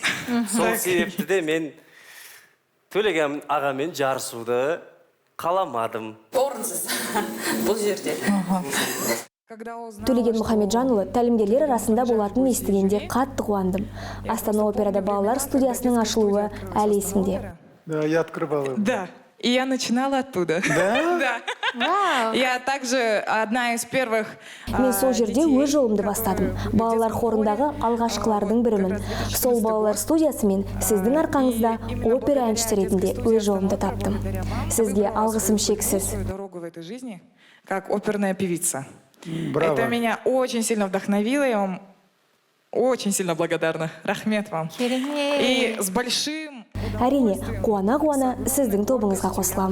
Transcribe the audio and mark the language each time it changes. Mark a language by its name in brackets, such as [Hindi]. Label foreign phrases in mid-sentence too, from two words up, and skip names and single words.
[Kazakh] Сол себепті де мен Төлеген ағамен жарысуды қаламадым. Орынсыз бұл жерде. Төлеген Мұхамеджанұлы тәлімгерлер арасында болатынын естігенде қатты қуандым. Астана операда балалар студиясының ашылуы әлі есімде. [Russian] Да, я открывала. Да. И я начинала оттуда. Да? Да. Я также одна из первых. [Kazakh] Мен сол жерде өз жолымды бастадым. Балалар хорындағы алғашқылардың бірімін. Сол балалар студиясы мен сіздің арқаңызда опера әншісі ретінде өз жолымды таптым. Сізге алғысым шексіз. [Russian] Дорогу в этой жизни как оперная певица. Браво. Это меня очень сильно вдохновило, я вам очень сильно благодарна. Рахмет вам. И с большим [Kazakh] Әрине, қуана-қуана сіздің тобыңызға қосылам.